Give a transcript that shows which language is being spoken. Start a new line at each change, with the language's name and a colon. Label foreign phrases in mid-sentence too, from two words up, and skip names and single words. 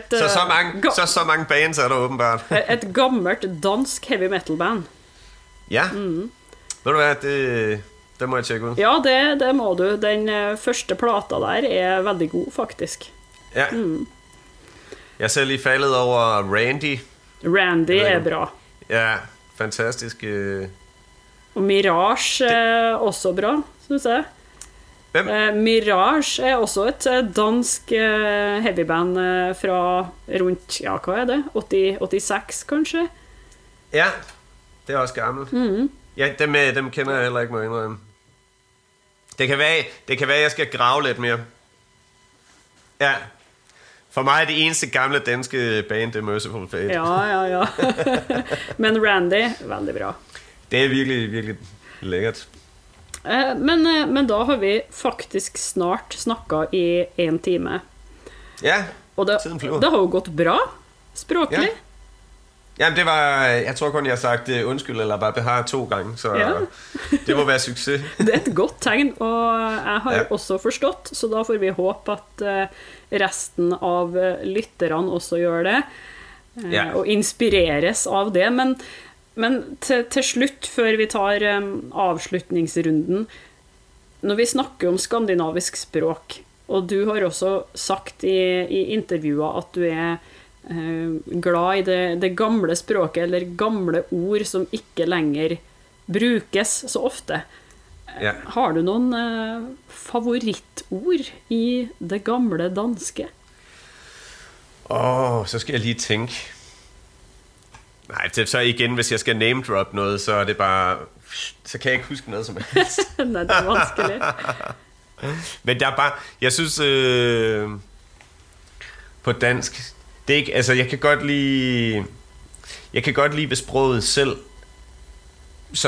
Danish: Så mange bands er der åbenbart. Et gammelt dansk
English: heavy metal band.
Danish: Ja. Ved du hvad, det må jeg tjekke ud. Ja, det må du.
Norwegian: Den første plata der er veldig god, faktisk. Ja.
Danish: Jeg ser lige faldet over Randy.
Norwegian: Randy er bra. Ja, fantastisk. Og Mirage er også bra, synes jeg. Mirage er også et dansk heavyband fra rundt, ja, hva er det? 86 kanskje? Ja, det er også gammelt.
Danish: Ja, dem kender jeg heller ikke meget indrømme. Det kan være, jeg skal grave lidt mere. Ja. For mig er det eneste gamle danske band, det er Merciful Fate.
Norwegian: Ja. Men Randy, veldig bra.
Danish: Det er virkelig, virkelig lækkert.
Norwegian: Men da har vi faktisk snart snakket i 1 time. Ja, og det har jo gått bra, språklig. Ja.
Danish: Jamen det var, jeg tror kun jeg har sagt undskyld eller bare behar 2 gange, så det må være succes.
Norwegian: Det er et godt tegn, og jeg har også forstått, så da får vi håpe at resten av lytterne også gjør det, og inspireres av det. Men til slutt, før vi tar avslutningsrunden, når vi snakker om skandinavisk språk, og du har også sagt i intervjuet at du er glad i det gamle språket, eller gamle ord som ikke lenger brukes så ofte. Har du noen favorittord i det gamle danske?
Danish: Så skal jeg lige tænke. Nej, så igen, hvis jeg skal
English: name drop
Danish: noget, så er det bare, så kan jeg ikke huske noget som helst.
Norwegian: Nej, det er vanskelig.
Danish: Men der er bare, jeg synes på dansk, det er ikke, altså jeg kan godt lide ved sproget selv, som